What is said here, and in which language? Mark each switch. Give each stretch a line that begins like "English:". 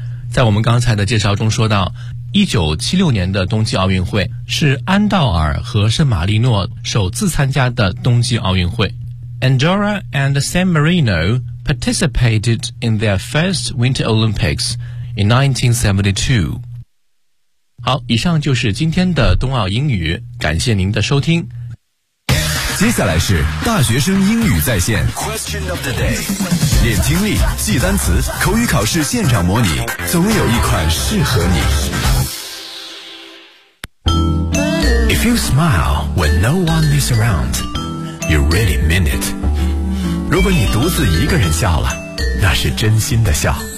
Chinese: 在我们刚才的介绍中说到，1976年的冬季奥运会是安道尔和圣马力诺首次参加的冬季奥运会。
English: Andorra and San Marino participated in their first Winter Olympics in 1972.
Chinese: 好，以上就是今天的冬奥英语，感谢您的收听。接下来是大学生英语在线
English: Question of the day，
Chinese: 练听力，记单词，口语考试现场模拟，总有一款适合你。
English: If you smile when no one is around, you really mean it。
Chinese: 如果你独自一个人笑了，那是真心的笑。